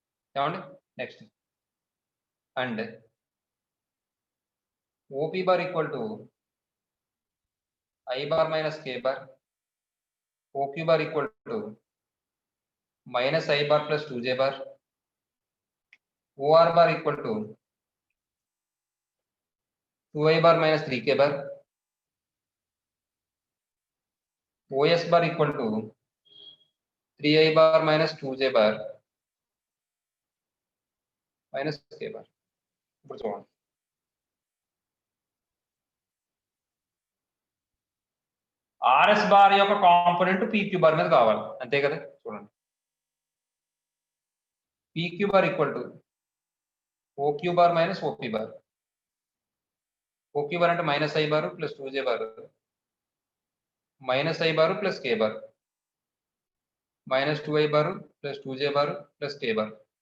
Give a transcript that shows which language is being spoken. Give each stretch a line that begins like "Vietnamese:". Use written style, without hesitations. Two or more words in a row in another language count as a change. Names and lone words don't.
English: ఏమండి next and OP bar equal to I bar minus K bar, OQ bar equal to minus I bar plus 2J bar, OR bar equal to 2I bar minus 3K bar, OS bar equal to 3I bar minus 2J bar minus K bar.
Telugu: ఇప్పుడు చూడండి
English: RS bar యొక్క component PQ bar
Telugu: మీద కావాలి అంతే కదా చూడండి
English: PQ bar equal to OQ bar minus OP bar, OQ bar అంటే minus I bar plus 2J bar minus I bar plus K bar minus 2I bar plus 2J bar plus K bar.